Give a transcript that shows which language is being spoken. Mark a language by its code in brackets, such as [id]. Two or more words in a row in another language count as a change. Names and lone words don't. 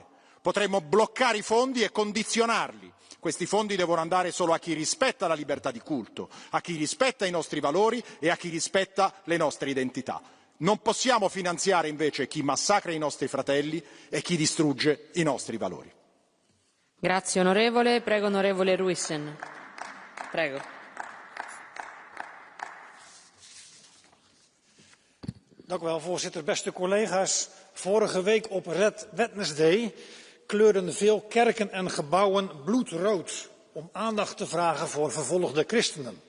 [it] Potremmo bloccare i fondi e condizionarli. Questi fondi devono andare solo a chi rispetta la libertà di culto, a chi rispetta i nostri valori e a chi rispetta le nostre identità. Non possiamo finanziare invece chi massacra i nostri fratelli e chi distrugge i nostri valori. Grazie onorevole, prego onorevole Ruissen. Prego. [nl] Dank u wel, voorzitter. Beste collega's, vorige week op Red Wednesday kleurden veel kerken en gebouwen bloedrood om aandacht te vragen voor vervolgde christenen.